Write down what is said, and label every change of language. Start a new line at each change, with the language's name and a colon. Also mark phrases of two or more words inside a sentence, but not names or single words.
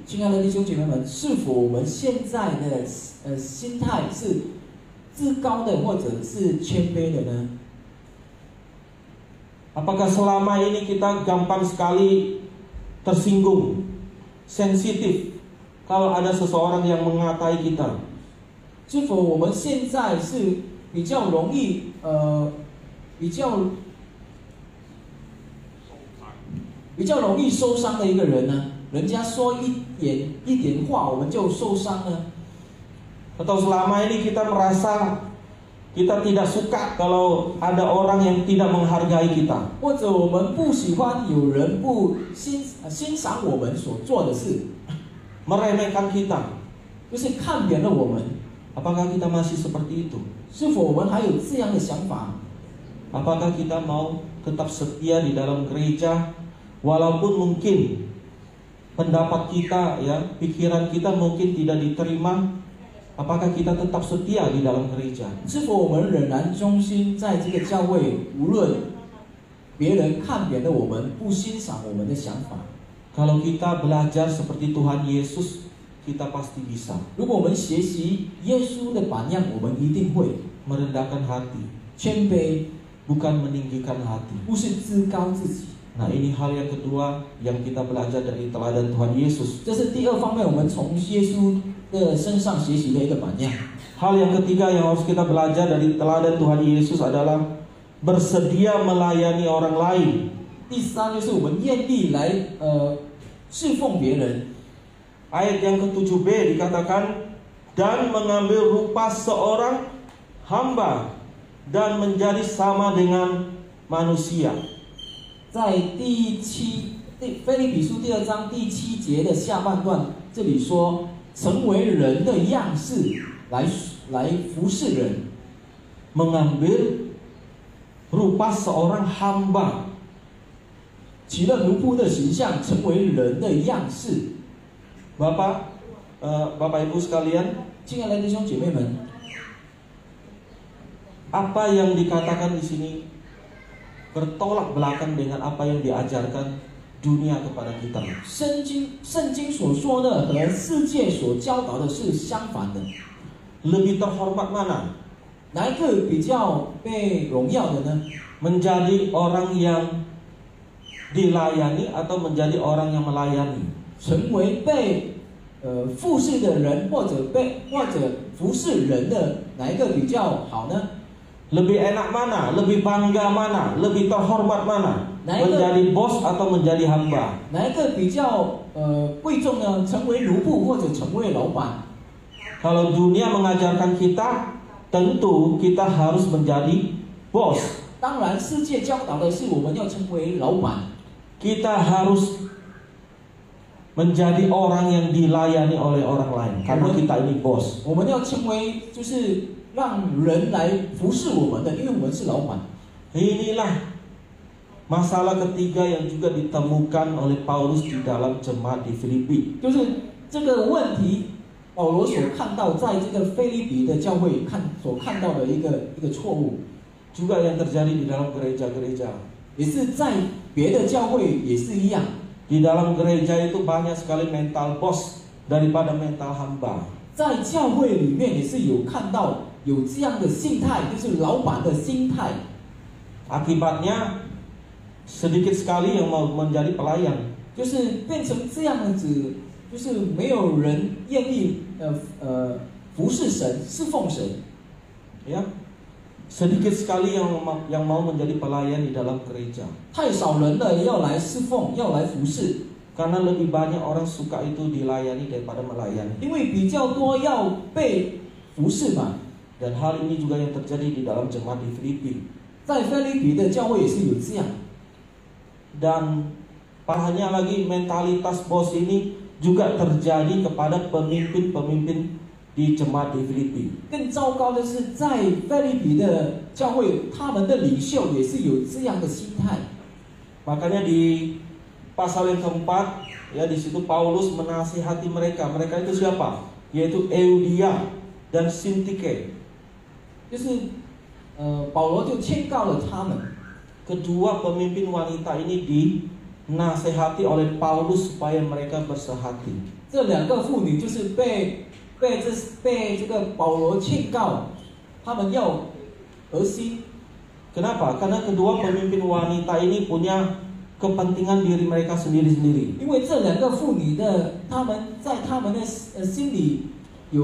Chinese: 亲爱的弟兄姐妹们，是否我们现在的心态是自高的，或者是谦卑的呢？
Indonesian: Apakah selama ini kita gampang sekali tersinggung, sensitif kalau ada seseorang yang mengatai kita?
Chinese: 是否我们现在是比较容易比较容易受伤的一个人呢？人家说一点话，我们就受伤呢？
Indonesian: Atau selama ini kita merasa kita tidak suka kalau ada orang yang tidak menghargai kita?
Chinese: 或者我们不喜欢有人不欣赏我们所做的事，
Indonesian: Meremehkan kita?
Chinese: 就是看扁了我们。
Indonesian: Apakah kita masih seperti itu?
Chinese: 是否我们还有这样的想法？
Indonesian: Apakah kita mau tetap setia di dalam gereja walaupun mungkin pendapat kita, ya, pikiran kita mungkin tidak diterima? Apakah kita tetap setia di dalam gereja?
Chinese: 是否我们仍然忠心在这个教会，无论别人看扁了我们，不欣赏我们的想法？
Indonesian: Kalau kita belajar seperti Tuhan Yesus, kita pasti bisa
Chinese: 如果我们学习耶稣的榜样，我们一定会
Indonesian: merendahkan hati,
Chinese: 谦卑，
Indonesian: bukan meninggikan hati.
Chinese: 不是自高自己。
Indonesian: Nah, ini hal yang kedua yang kita belajar dari teladan Tuhan Yesus.
Chinese: 这是第二方面，我们从耶稣的身上学习的一个榜样。
Indonesian: Hal yang ketiga yang harus kita belajar dari teladan Tuhan Yesus adalah bersedia melayani orang lain.
Chinese: 第三就是我们愿意来侍奉别人。
Indonesian: Ayat yang ke-7b dikatakan, dan mengambil rupa seorang hamba dan menjadi sama dengan manusia.
Chinese: 在腓立比书第2章第7节的下半段，这里说成为人的样式来服侍人。
Indonesian: Mengambil rupa seorang hamba.
Chinese: 取了奴仆的形象，成为人的样式。
Indonesian: Bapak Ibu sekalian,
Chinese: 亲爱的弟兄姐妹们，
Indonesian: apa yang dikatakan di sini bertolak belakang dengan apa yang diajarkan dunia kepada kita.
Chinese: 圣经所说的和世界所教导的是相反的。
Indonesian: Lebih terhormat mana?
Chinese: 哪一个比较被荣耀的呢？
Indonesian: Menjadi orang yang dilayani atau menjadi orang yang melayani?
Chinese: 成为被服侍的人，或者服侍人的，哪一个比较好呢？
Indonesian: Lebih enak mana? Lebih bangga mana? Lebih terhormat mana? Menjadi bos atau menjadi hamba?
Chinese: 哪一个比较贵重呢？成为奴仆或者成为老板？
Indonesian: Kalau dunia mengajarkan kita, tentu kita harus menjadi bos.
Chinese: 当然，世界教导的是我们要成为老板。
Indonesian: Kita harus menjadi orang yang dilayani oleh orang lain karena kita ini bos.
Chinese: 我们要成为就是让人来服侍我们的，因为我们是老板。
Indonesian: Inilah masalah ketiga yang juga ditemukan oleh Paulus di dalam jemaat di Filipi.
Chinese: 就是这个问题，保罗所看到在这个腓立比的教会所看到的一个错误，
Indonesian: Juga yang terjadi di dalam gereja-gereja.
Chinese: 也是在别的教会也是一样。
Indonesian: Di dalam gereja itu banyak sekali mental bos daripada mental hamba.
Chinese: 在教会里面也是有看到有这样的心态，就是老板的心态。
Indonesian: Akibatnya sedikit sekali yang mau menjadi pelayan.
Chinese: 就是变成这样子，就是没有人愿意服侍神、侍奉神。
Indonesian: Ya, sedikit sekali yang mau menjadi pelayan di dalam gereja.
Chinese: 太少人了，要来侍奉，要来服侍。
Indonesian: Karena lebih banyak orang suka itu dilayani daripada melayani.
Chinese: 因为比较多要被服侍嘛。
Indonesian: Dan hal ini juga yang terjadi di dalam jemaat di Filipi.
Chinese: 在腓立比的教会也是有这样。
Indonesian: Dan parahnya lagi mentalitas bos ini juga terjadi kepada pemimpin-pemimpin di jemaat di Filipi.
Chinese: 更糟糕的是，在腓立比的教会，他们的领袖也是有这样的心态。
Indonesian: Makanya di pasal yang keempat, ya di situ Paulus menasihati mereka. Mereka itu siapa? Yaitu Euodia dan Sintike.
Chinese: 就是保罗就劝告了他们。
Indonesian: Kedua pemimpin wanita ini dinasehati oleh Paulus supaya mereka bersehati.
Chinese: 这两个妇女就是被这个保罗劝告，他们要核心。
Indonesian: Kenapa? Karena kedua pemimpin wanita ini punya kepentingan diri mereka sendiri-sendiri.
Chinese: 因为这两个妇女的，他们在他们的心里有